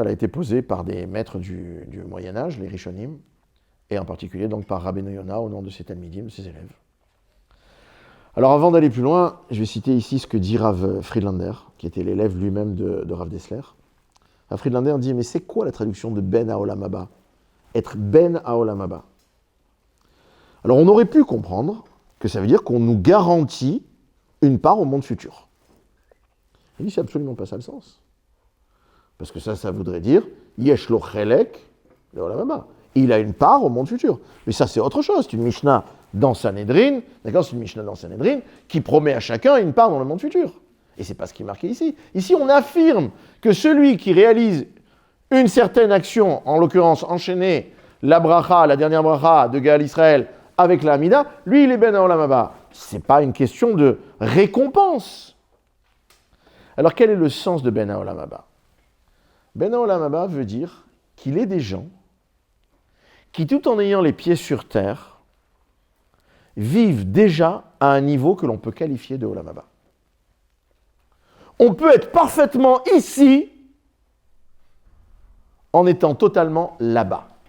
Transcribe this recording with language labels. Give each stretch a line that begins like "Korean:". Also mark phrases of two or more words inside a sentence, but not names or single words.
French: Elle a été posée par des maîtres du Moyen-Âge, les Rishonim, et en particulier donc par Rabbeinu Yonah, au nom de ses Talmidim, de ses élèves. Alors, avant d'aller plus loin, je vais citer ici ce que dit Rav Friedlander, qui était l'élève lui-même de Rav Dessler. Rav Friedlander dit, mais c'est quoi la traduction de
Hebrew: בן העולם הבא ? Être בן העולם הבא.
French: Alors, on aurait pu comprendre que ça veut dire qu'on nous garantit une part au monde futur. Il dit, c'est absolument pas ça le sens. Parce que ça voudrait dire,
Hebrew: יש לו חלק לעולם הבא.
French: Il a une part au monde futur. Mais ça, c'est autre chose. C'est une Mishnah dans Sanhedrin, d'accord ? C'est une Mishnah dans Sanhedrin qui promet à chacun une part dans le monde futur. Et c'est pas ce qui est marqué ici. Ici, on affirme que celui qui réalise une certaine action, en l'occurrence enchaîner la bracha, la dernière bracha de Gaal Israël avec la Hamida, lui, il est
Hebrew: בן העולם הבא.
French: C'est pas une question de récompense. Alors, quel est le sens de
Hebrew: בן העולם הבא ? בן העולם הבא
French: veut dire qu'il est des gens qui, tout en ayant les pieds sur terre, vivent déjà à un niveau que l'on peut qualifier de
Hebrew: עולם הבא.
French: On peut être parfaitement ici en étant totalement là-bas.